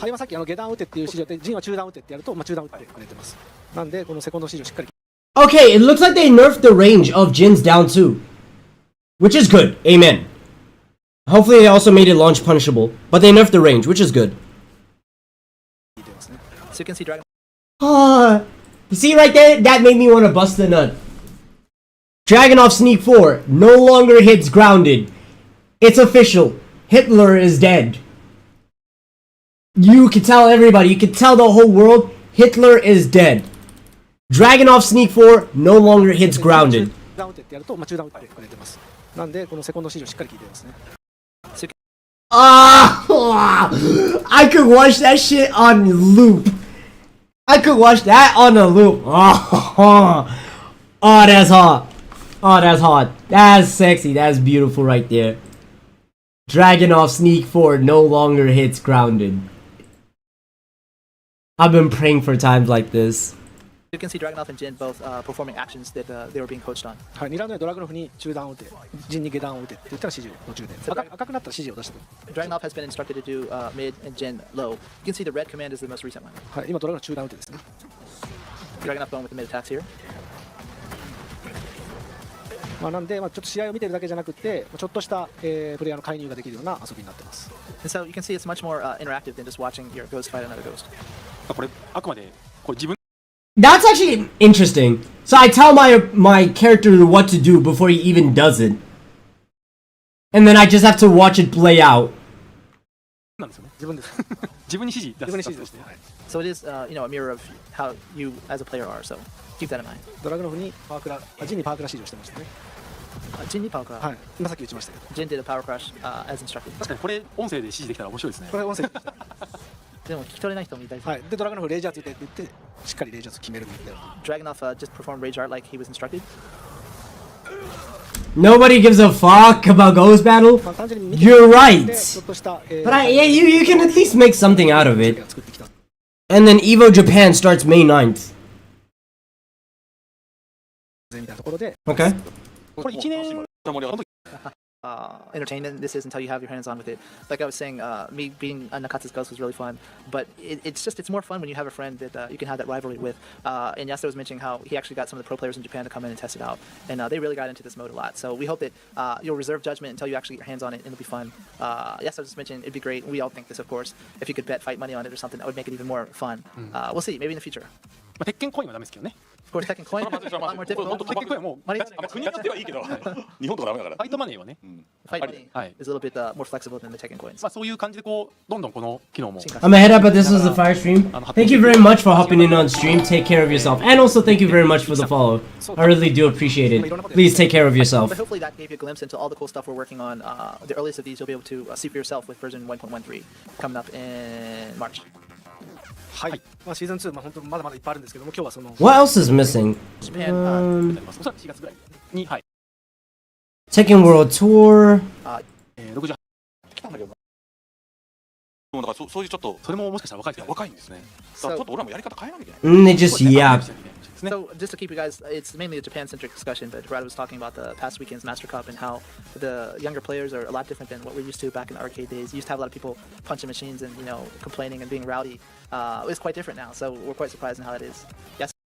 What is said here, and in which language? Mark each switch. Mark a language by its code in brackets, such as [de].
[ja] はい、今さっき下段打てっていう指示で、陣は中段打てってやると、中段打ってくれてます。なんで、このセコンド指示をしっかり。 [en] Okay, it looks like they nerfed the range of Jin's down too. Which is good. Amen. Hopefully they also made it launch punishable. But they nerfed the range, which is good. So you can see Dragon. Ah, you see right there? That made me want to bust the nut. Dragunov Sneak 4 no longer hits grounded. It's official. Hitler is dead. You can tell everybody, you can tell the whole world, Hitler is dead. Dragunov Sneak 4 no longer hits grounded. [ja] 中段打てってやると、中段打ってくれてます。なんで、このセコンド指示をしっかり聞いてますね。 [en] Ah, I could watch that shit on loop. I could watch that on a loop. Oh, that's hot. Oh, that's hot. That's sexy. That's beautiful right there. Dragunov Sneak 4 no longer hits grounded. I've been praying for times like this. You can see Dragunov and Jin both performing actions that they were being coached on. [ja] はい、2ラウンドでドラグノフに中段を打て、陣に下段を打てって言ったら指示を途中で。赤くなったら指示を出してくる。 [en] Dragunov has been instructed to do mid and Jin low. You can see the red command is the most recent one. [ja] はい、今ドラグノフ中段打てですね。 [en] Dragunov going with the mid attacks here. [ja] なんで、ちょっと試合を見てるだけじゃなくて、ちょっとした、プレイヤーの介入ができるような遊びになってます。 [en] And so you can see it's much more interactive than just watching your ghost fight another ghost. [ja] これあくまでこれ自分 [en] That's actually interesting. So I tell my character what to do before he even does it. And then I just have to watch it play out. [ja] なんですよね。自分です。自分に指示出す。自分に指示ですね。はい。 [en] So it is, you know, a mirror of how you as a player are. So keep that in mind. [ja] ドラグノフにパワークラ、陣にパワークラ指示をしてましたね。 [en] Jin need power crush. [ja] はい。今さっき打ちましたけど。 [en] Jin did a power crush as instructed. [ja] 確かにこれ音声で指示できたら面白いですね。これ音声。でも聞き取れない人もいたりする。はい。でドラグノフレイジャーついてって言って、しっかりレイジャーつ決めるみたいな。 [en] Dragunov just performed rage art like he was instructed. Nobody gives a fuck about Ghost Battle. You're right. But you can at least make something out of it. And then Evo Japan starts May 9th. Okay. [ja] これ1年 [en] Entertainment this is until you have your hands on with it. Like I was saying, me being Nakatsu's ghost was really fun, but it's more fun when you have a friend that you can have that rivalry with. And Yasuda was mentioning how he actually got some of the pro players in Japan to come in and test it out, and they really got into this mode a lot. So we hope that you'll reserve judgment until you actually get your hands on it, and it'll be fun. Yasuda just mentioned it'd be great. We all think this, of course. If you could bet fight money on it or something, that would make it even more fun. We'll see. Maybe in the future. [ja] 鉄拳コインはダメですけどね。 [en] Of course, Tekken Coin. A lot more difficult. [ja] 鉄拳コインはもう国によってはいいけど、日本とかダメだから。ファイトマネーはね。 [en] Fight money is a little bit more flexible than the Tekken coins. [ja] まあそういう感じでこうどんどんこの機能も。 [en] I'm gonna head up, but this was the fire stream. Thank you very much for hopping in on stream. Take care of yourself. And also thank you very much for the follow. I really do appreciate it. Please take care of yourself. But hopefully that gave you a glimpse into all the cool stuff we're working on. The earliest of these you'll be able to see for yourself with version 1.13 coming up in March. [ja] はい。シーズン2、本当まだまだいっぱいあるんですけども、今日はその。 [en] What else is missing? Japan, [ja] おそらく4月ぐらいに、はい。 [en] Tekken World Tour. [ja] 68。来たんだけど。もうだからそういうちょっとそれももしかしたら若いです若いんですね。だからちょっと俺らもやり方変えなきゃいけない。 [en] They just yapped. So just to keep you guys, it's mainly a Japan-centric discussion, but Brad was talking about the past weekend's Master Cup and how the younger players are a lot different than what we're used to back in the arcade days. You used to have a lot of people punching machines and, you know, complaining and being rowdy. It's quite different now, so we're quite surprised in how that is. Yes?